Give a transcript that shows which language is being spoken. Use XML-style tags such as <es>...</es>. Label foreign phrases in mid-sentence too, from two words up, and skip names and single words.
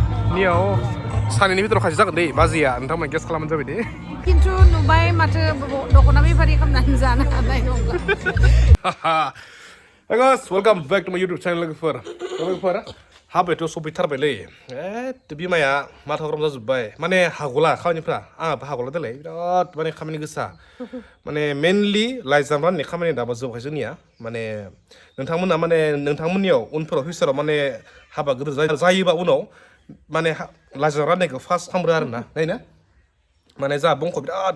<brx>नियाव सानैनि भितराव खासे जागोन दै बाजिया नोंथांमोन गेस खालामबानो जाबाय दे खिन्थु नुबाय माथो दख'ना बेफारि खालामनानै जानो हानाय नंला</brx> <en>guys welcome back to my YouTube channel</en> <brx>लोगोफोर हाबायाथ' सफैथारबायलै बिमाया माथा गरम जाजोब्बाय माने हागला खामानिफ्रा आंहाबो हागला देलाय बिराद माने खामानि गोसा माने मेनलि लाइजाम राननाय खामानि दाबो जोबाखै जोंनिया माने नोंथांमोना माने नोंथांमोननियाव उनफोराव फिउचाराव माने हाबा गिदिर जायोबा उनाव माने लाइजाम राननायखौ फार्स्ट खालामग्रो आरोना नायना माने जा बंख बिराद</brx>